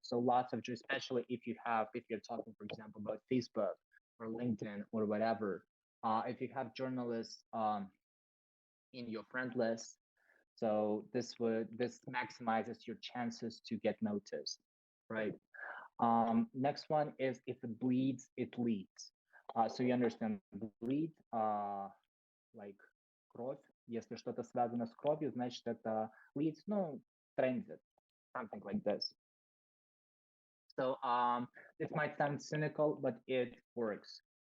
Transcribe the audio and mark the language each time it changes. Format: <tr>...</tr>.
<en>So lots of, especially if you're talking, for example, about Facebook or LinkedIn or whatever, if you have journalists in your friend list, so this maximizes your chances to get noticed, right? Next one is if it bleeds, it leads. So you understand bleed, like кровь.</en> <ru>Если что-то связано с кровью, значит это</ru> <en>leads, no, transit, something like this. So it might sound cynical, but it works.</en>